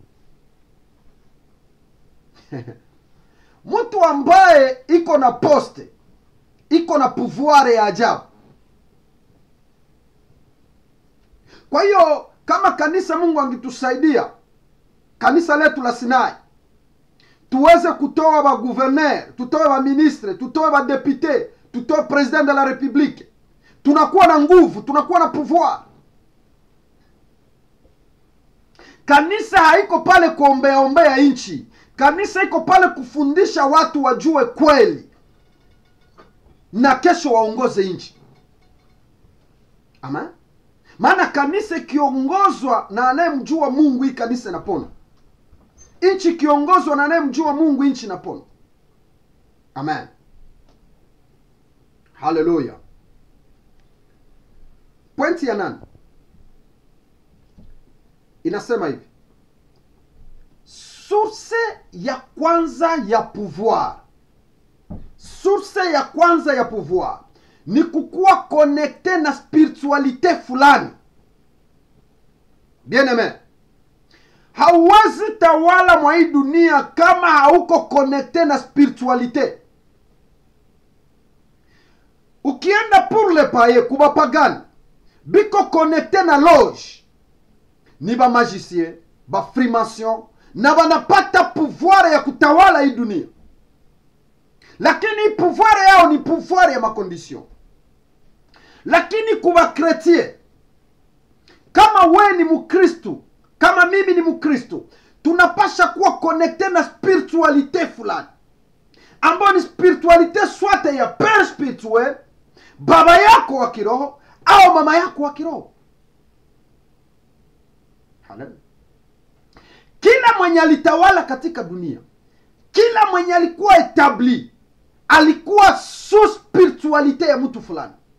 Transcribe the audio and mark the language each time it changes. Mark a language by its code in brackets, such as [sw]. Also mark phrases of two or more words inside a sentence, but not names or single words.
[sw] Mtu ambaye iko na poste, iko na pouvoir ya ajabu. Kwa hiyo kama kanisa, Mungu angetusaidia, kanisa letu la Sinai, tuweze kutoa ba gouverneur, tutoe ba ministre, tutoe ba député, tutoe [fr] president de la république. [sw] Tunakuwa na nguvu, tunakuwa na pouvoir. Kanisa haiko pale kuombea nchi. Kanisa iko pale kufundisha watu wajue kweli na kesho waongoze nchi. Amen. Maana kanisa kiongozwa na anayemjua Mungu, hii kanisa inapona. Nchi kiongozwa na anayemjua Mungu, nchi inapona. Amen. Hallelujah. Pointi ya 8 inasema hivi: source ya kwanza ya pouvoir. Source ya kwanza ya pouvoir ni kukuwa connecté na spiritualite fulani. [fr] Bien aimé, [sw] hauwezi tawala mwa hii dunia kama hauko connecté na spiritualite. Ukienda [fr] pour le paye [sw] kuba pagani, biko connecté na loge, ni ba magicien, ba freemason, na wanapata pouvoir ya kutawala hii dunia. Lakini pouvoir yao ni pouvoir ya makondisyon. Lakini kuba chrétien, kama we ni mukristu, kama mimi ni mukristu, tunapasha kuwa connecté na spiritualite fulani, ambayo ni spiritualite swate ya [fr] père spirituel, [sw] baba yako wa kiroho au mama yako wa kiroho. Haleluya. Kila mwenye alitawala katika dunia, kila mwenye alikuwa etabli, alikuwa [fr] sous spiritualite [sw] ya mtu fulani.